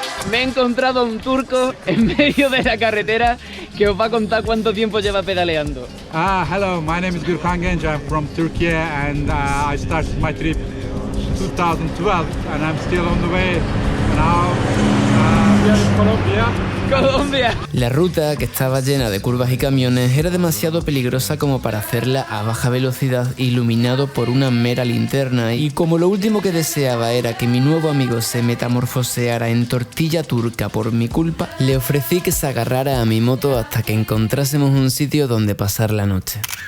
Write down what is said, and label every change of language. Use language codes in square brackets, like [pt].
[es] Me he encontrado a un turco en medio de la carretera que os va a contar cuánto tiempo lleva pedaleando. [en] Hello, my name is Gürkan Genç. I'm from Turkey and I started my trip 2012 and I'm still on the way. Now we are in Colombia. [es] ¡Colombia! La ruta, que estaba llena de curvas y camiones, era demasiado peligrosa como para hacerla a baja velocidad iluminado por una mera linterna, y como lo último que deseaba era que mi nuevo amigo se metamorfoseara en tortilla turca por mi culpa, le ofrecí que se agarrara a mi moto hasta que encontrásemos un sitio donde pasar la noche.